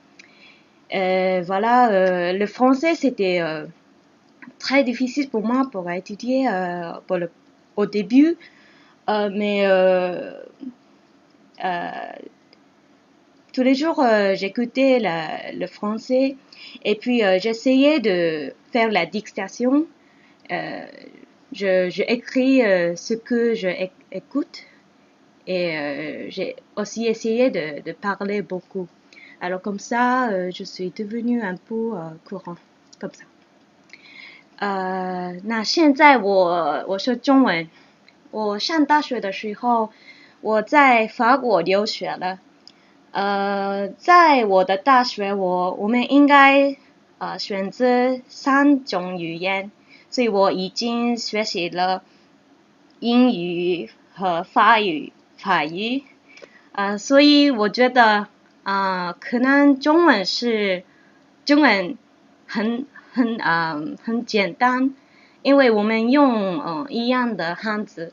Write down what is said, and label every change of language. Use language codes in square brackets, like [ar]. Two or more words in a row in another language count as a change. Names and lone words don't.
[fr] Voilà, le français c'était très difficile pour moi pour étudier au début, mais tous les jours, j'écoutais le français et puis j'essayais de faire la dictation. Euh, je écris ce que je écoute et j'ai aussi essayé de parler beaucoup. Alors comme ça, je suis devenue un peu courant, comme ça. [zh] 那现在我说中文。我上大学的时候，我在法国留学了。在我的大学我们应该选择3种语言，所以我已经学习了英语和法语，所以我觉得可能中文很简单，因为我们用一样的汉字。